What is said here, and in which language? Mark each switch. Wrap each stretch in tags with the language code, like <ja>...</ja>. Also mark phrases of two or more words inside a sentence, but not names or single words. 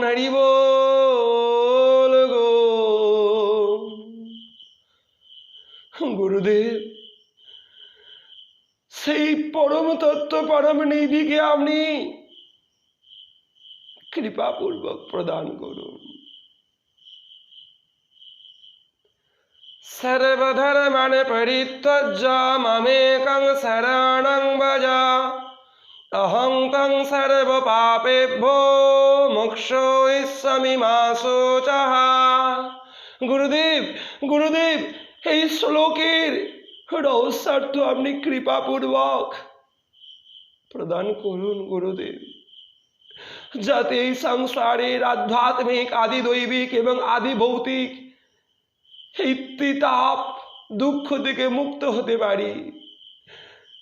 <bn>হরি বল গো। গুরুদেব সেই পরম তত্ত্ব, পরম নিধিকে আপনি কৃপাপূর্বক প্রদান করুন।</bn> <sa>सर्वधर्मान परित्यज्य मामेकं शरणं भज, अहं त्वं सर्वपापेभ्यो मोक्षयिष्यामि मा शुचः।</sa> <bn>গুরুদেব, গুরুদেব এই শ্লোকের রহস্যার্থ আপনি কৃপাপূর্বক প্রদান করুন গুরুদেব, যাতে এই সংসারের আধ্যাত্মিক, আদি দৈবিক এবং আদি ভৌতিক এই ত্রিতাপ দুঃখ থেকে মুক্ত হতে পারি।</bn>